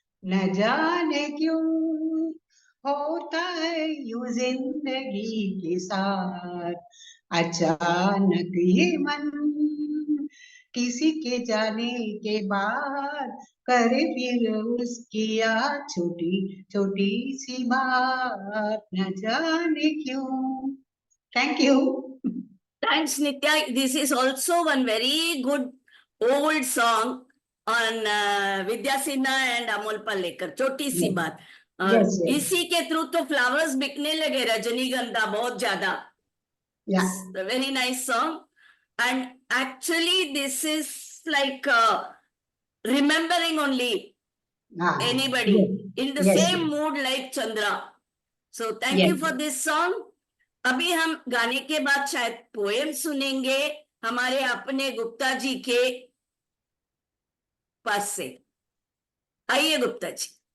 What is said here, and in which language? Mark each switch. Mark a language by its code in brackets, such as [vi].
[hi] न जाने क्यों होता है यूं जिंदगी के साथ, अचानक ये मन किसी के जाने के बाद करे फिर उसकी याद, छोटी छोटी सी बात। न जाने क्यों। [en] Thank you. Thanks Nitya. This is also one very good old song on Vidya Sinha and Amol Palekar. [hi] छोटी सी बात. [en] Yes, yes. [hi] इसी के थ्रू तो फ्लावर्स बिकने लगे, रजनीगंधा बहुत ज्यादा. [en] Yeah. A very nice song. And actually this is like remembering only anybody in the Yes, same yes. mood like Chandra. So thank Yes. you for this song. [hi] अभी हम गाने के बाद शायद पोएम सुनेंगे हमारे अपने गुप्ता जी के पास से. आइए गुप्ता जी.